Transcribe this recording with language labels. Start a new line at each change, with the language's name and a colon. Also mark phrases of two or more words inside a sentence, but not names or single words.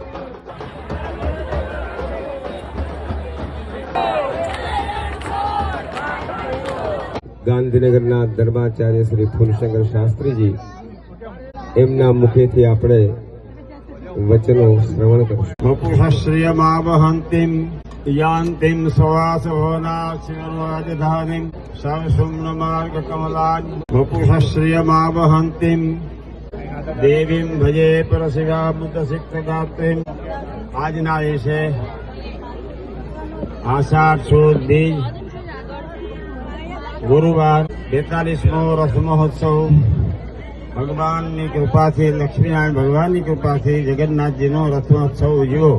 Gujarati: ગાંધીનગરના ધર્માચાર્ય શ્રી ફૂલશંકર શાસ્ત્રીજી એમના મુખેથી આપણે વચનો શ્રવણ કરશું।
Sanskrit: वपुषश्रियमावहन्तीं यान्तीं सवासभवनाशिवराजधानीं सर्वशुम्नमार्गकमलां वपुषश्रियमावहन्तीं देवीं भजे परसिद्धामृतसिद्धदात्रीं।
Gujarati: આજના દિવસે આષાઢ સુદ બીજ ગુરુવાર 42મો રથ મહોત્સવ ભગવાનની કૃપાથી, લક્ષ્મીનારાયણ ભગવાનની કૃપાથી જગન્નાથજીનો રથોત્સવ ઉજવ્યો।